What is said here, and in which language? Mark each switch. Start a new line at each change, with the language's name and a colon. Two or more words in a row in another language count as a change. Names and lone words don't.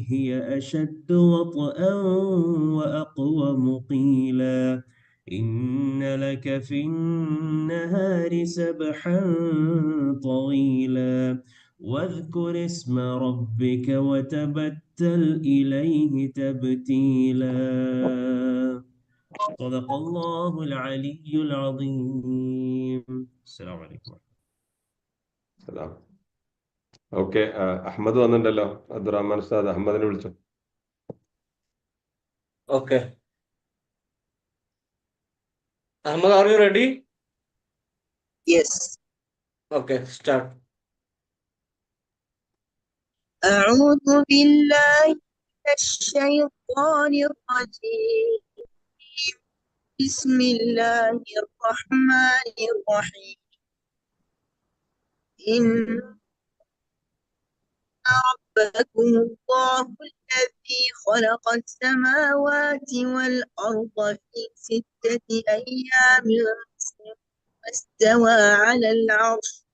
Arabic: هي أشد وطئا وأقوم قيلا إن لك في النهار سبحا طويلا واذكر اسم ربك وتبتل إليه تبتيلا صدق الله العلي العظيم. السلام عليكم.
Malayalam: സലാം. ഓക്കെ, അഹമ്മദ് വന്നിട്ടുണ്ടല്ലോ. അബ്ദുറഹ്മാൻ ഉസ്താദ് അഹമ്മദിനെ വിളിച്ചു.
English: Okay. Ahmad, are you ready? Yes. Okay, start.
Arabic: أعوذ بالله من الشيطان الرجيم. بسم الله الرحمن الرحيم. إن ربكم الله الذي خلق السماوات والأرض في 6 أيام واستوى على العرش